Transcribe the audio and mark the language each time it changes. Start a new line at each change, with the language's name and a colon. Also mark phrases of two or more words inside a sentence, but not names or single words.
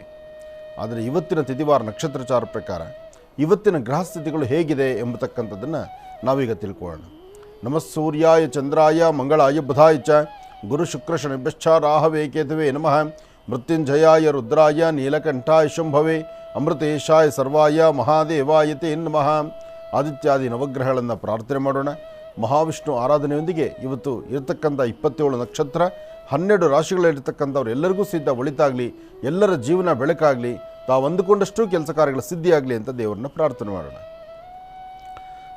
Kannada: ಆದರೆ ಇವತ್ತಿನ ತಿಥಿವಾರ ನಕ್ಷತ್ರಚಾರ ಪ್ರಕಾರ ಇವತ್ತಿನ ಗ್ರಹಸ್ಥಿತಿಗಳು ಹೇಗಿದೆ ಎಂಬತಕ್ಕಂಥದ್ದನ್ನು ನಾವೀಗ ತಿಳ್ಕೊಳ್ಳೋಣ.
Sanskrit: ನಮಃ ಸೂರ್ಯಾಯ ಚಂದ್ರಾಯ ಮಂಗಳಾಯ ಬುಧಾಯ ಚ ಗುರು ಶುಕ್ರ ಶನಿಭ್ಯಶ್ಚ ರಾಹವೇ ಕೇತುವೆ ನಮಃ. ಮೃತ್ಯುಂಜಯಾಯ ರುದ್ರಾಯ ನೀಲಕಂಠಾಯ ಶಂಭವೇ ಅಮೃತೇಶಾಯ ಸರ್ವಾಯ ಮಹಾದೇವಾಯ ತೇ ನಮಃ.
Kannada: ಆದಿತ್ಯಾದಿ ನವಗ್ರಹಗಳನ್ನು ಪ್ರಾರ್ಥನೆ ಮಾಡೋಣ. ಮಹಾವಿಷ್ಣು ಆರಾಧನೆಯೊಂದಿಗೆ ಇವತ್ತು ಇರತಕ್ಕಂಥ 27 ನಕ್ಷತ್ರ, 12 ರಾಶಿಗಳಲ್ಲಿರ್ತಕ್ಕಂಥವ್ರು ಎಲ್ಲರಿಗೂ ಸಿದ್ಧ ಒಳಿತಾಗಲಿ, ಎಲ್ಲರ ಜೀವನ ಬೆಳಕಾಗಲಿ, ತಾವು ಅಂದುಕೊಂಡಷ್ಟು ಕೆಲಸ ಕಾರ್ಯಗಳ ಸಿದ್ಧಿಯಾಗಲಿ ಅಂತ ದೇವರನ್ನ ಪ್ರಾರ್ಥನೆ ಮಾಡೋಣ.